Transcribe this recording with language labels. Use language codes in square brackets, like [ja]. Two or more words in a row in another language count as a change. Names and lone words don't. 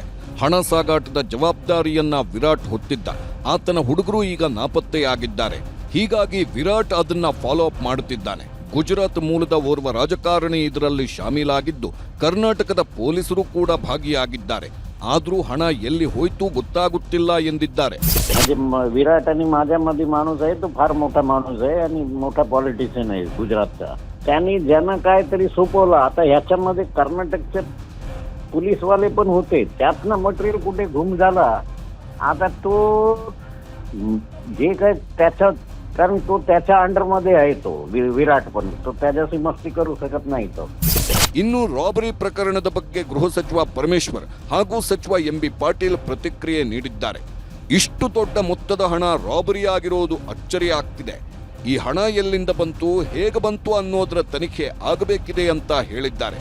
[kn] ಹಣ ಸಾಗಾಟದ ಜವಾಬ್ದಾರಿಯನ್ನ ವಿರಾಟ್ ಹೊತ್ತಿದ್ದ. ಆತನ ಹುಡುಗರು ಈಗ ನಾಪತ್ತೆಯಾಗಿದ್ದಾರೆ. ಹೀಗಾಗಿ ವಿರಾಟ್ ಅದನ್ನ [en] follow up [kn] ಮಾಡುತ್ತಿದ್ದಾನೆ. ಗುಜರಾತ್ ಮೂಲದ ಓರ್ವ ರಾಜಕಾರಣಿ ಇದರಲ್ಲಿ ಶಾಮೀಲಾಗಿದ್ದು, ಕರ್ನಾಟಕದ ಪೊಲೀಸರು ಕೂಡ ಭಾಗಿಯಾಗಿದ್ದಾರೆ. ಆದರೂ ಹಣ ಎಲ್ಲಿ ಹೋಯ್ತು ಗೊತ್ತಾಗುತ್ತಿಲ್ಲ ಎಂದಿದ್ದಾರೆ. [mr] विराट आणि माझ्यामध्ये माणूस आहे, तो फार मोठा माणूस आहे आणि मोठा पॉलिटिशियन आहे गुजरातचा. त्यांनी ज्यांना काहीतरी सोपवलं. आता ह्याच्यामध्ये कर्नाटकचे पोलीसवाले पण होते, त्यातनं मटेरियल कुठे गुम झाला. आता तो जे काय त्याच्या, कारण तो त्याच्या अंडरमध्ये आहे, तो विराट पण तो त्याच्याशी मस्ती करू शकत नाही. तो [kn] ಇನ್ನು ರಾಬರಿ ಪ್ರಕರಣದ ಬಗ್ಗೆ ಗೃಹ ಸಚಿವ ಪರಮೇಶ್ವರ್ ಹಾಗೂ ಸಚಿವ ಎಂಬಿ ಪಾಟೀಲ್ ಪ್ರತಿಕ್ರಿಯೆ ನೀಡಿದ್ದಾರೆ. ಇಷ್ಟು ದೊಡ್ಡ ಮೊತ್ತದ ಹಣ ರಾಬರಿ ಆಗಿರೋದು ಅಚ್ಚರಿ ಆಗ್ತಿದೆ. ಈ ಹಣ ಎಲ್ಲಿಂದ ಬಂತು, ಹೇಗೆ ಬಂತು ಅನ್ನೋದರ ತನಿಖೆ ಆಗಬೇಕಿದೆ ಅಂತ ಹೇಳಿದ್ದಾರೆ.